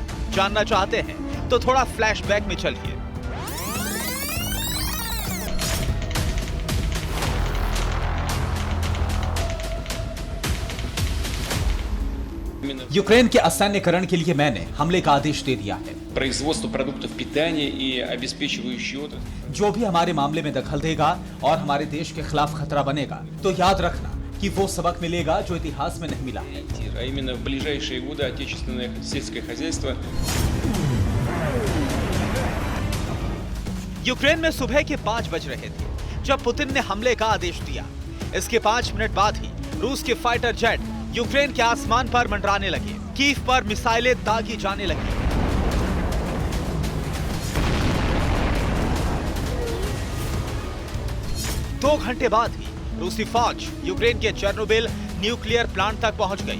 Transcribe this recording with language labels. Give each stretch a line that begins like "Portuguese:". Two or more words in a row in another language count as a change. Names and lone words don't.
Hindi: जानना चाहते हैं तो थोड़ा फ्लैशबैक में चलिए। यूक्रेन के असैन्यकरण के लिए मैंने हमले का आदेश दे दिया है।
Russian: производство продуктов питания и обеспечивающие отрасли.
Hindi: जो भी हमारे मामले में दखल देगा और हमारे देश के खिलाफ खतरा बनेगा, तो याद रखना कि वो सबक मिलेगा जो इतिहास में नहीं मिला।
Russian: А именно в ближайшие годы отечественное сельское хозяйство.
Hindi: यूक्रेन में सुबह के 5 बज रहे थे जब पुतिन ने हमले का आदेश दिया। इसके 5 मिनट बाद ही रूस के
English: fighter jet
Hindi: यूक्रेन के आसमान पर मंडराने लगे। कीव पर मिसाइलें दागी जाने लगी। दो घंटे बाद ही रूसी फौज यूक्रेन के चेर्नोबिल
English: nuclear plant
Hindi: तक पहुंच गई।